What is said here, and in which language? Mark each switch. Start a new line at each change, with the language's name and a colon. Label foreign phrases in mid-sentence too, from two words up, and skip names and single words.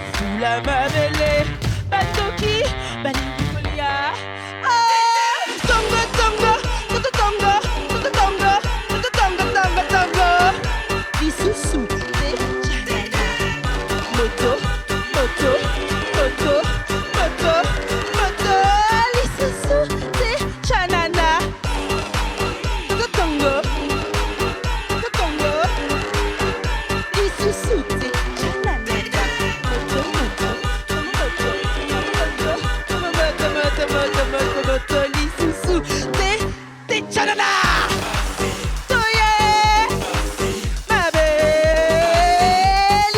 Lingala: la mabele, batoki, balingolia. Ah, tongo, tongo, tongo, tongo, tongo, tongo, tongo, tongo, tongo. Isusu, moto, moto, moto, moto, moto. Lisusu, chanana. Tongo, tongo, tongo. Lisusu, chanana. Moto, moto, moto, moto, moto, moto, moto, moto. Lisusu, chanana. Toye,
French: ma belle.